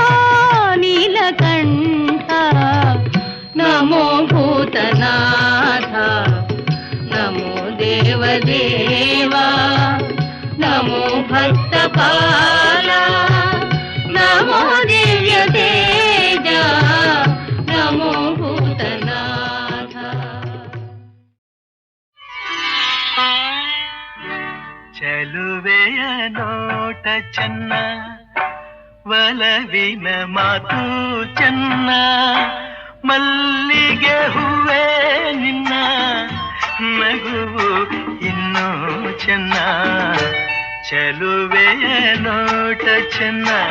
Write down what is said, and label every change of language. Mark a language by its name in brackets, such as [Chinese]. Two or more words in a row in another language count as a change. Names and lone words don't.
[Sanskrit] नीलकंठ नमो भूतनाथ नमो देवदेवा नमो भक्तपाला नमो दिव्य तेजा नमो भूतनाथ [Kannada] ಚೆಲುವೆಯ ನೋಟ ಚೆನ್ನ ಒಲವಿನ ಮಾತು ಚೆನ್ನ ಮಲ್ಲಿಗೆ ಹೂವೇ ನಿನ್ನ ನಗುವು ಇನ್ನೂ ಚೆನ್ನ ಚೆಲುವೆಯ ನೋಟ ಚೆನ್ನ